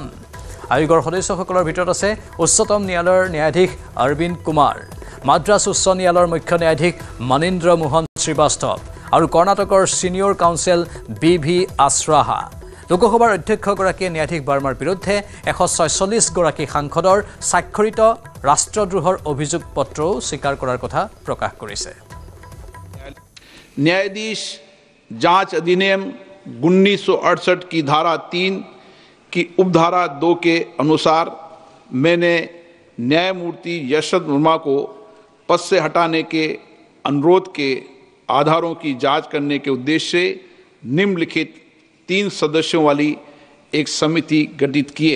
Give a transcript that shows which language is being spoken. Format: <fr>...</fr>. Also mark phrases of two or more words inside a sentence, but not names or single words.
<as>আয়োগৰ সদস্যসকলৰ ভিতৰত আছে উচ্চতম ন্যায়ালয়ৰ ন্যায়াধীশ অৰবিন্দ কুমাৰ, মাদ্ৰাছ উচ্চ ন্যায়ালয়ৰ মুখ্য ন্যায়াধীশ মনীন্দ্ৰ মোহন শ্ৰীবাস্তৱ আৰু কৰ্ণাটকৰ ছিনিয়ৰ কাউন্সিল BV আশ্ৰাহা। লোকসভাৰ অধ্যক্ষগৰাকীয়ে ন্যায়াধীশ বৰ্মাৰ বিৰুদ্ধে 146গৰাকী সাংসদৰ স্বাক্ষৰিত ৰাষ্ট্ৰদ্ৰোহৰ অভিযোগ পত্ৰও স্বীকাৰ কৰাৰ কথা প্ৰকাশ কৰিছে।</as> <hi>न्यायाधीश जांच अधिनियम 1968 की धारा 3 की उपधारा 2 के अनुसार मैंने न्यायमूर्ति यशवंत वर्मा को पद से हटाने के अनुरोध के आधारों की जांच करने के उद्देश्य से निम्नलिखित 3 सदस्यों वाली एक समिति गठित किए।</hi>